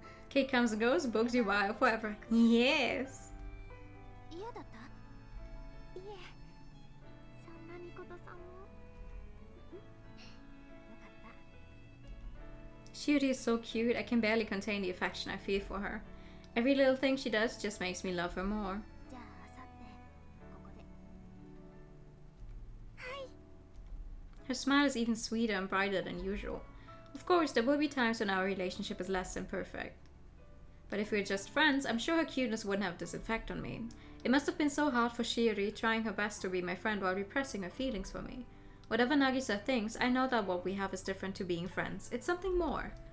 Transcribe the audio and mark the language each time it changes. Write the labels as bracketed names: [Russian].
[English] Cake comes and goes, books you buy forever. Yes. [Japanese] 嫌だったいえそんなみことさんもよかった [English] Shiori is so cute, I can barely contain the affection I feel for her. Every little thing she does just makes me love her more. [Japanese] じゃああさってここで [English] Her smile is even sweeter and brighter than usual. Of course, there will be times when our relationship is less than perfect. But if we're just friends, I'm sure her cuteness wouldn't have this effect on me. It must have been so hard for Shiori, trying her best to be my friend while repressing her feelings for me. Whatever Nagisa thinks, I know that what we have is different to being friends. It's something more.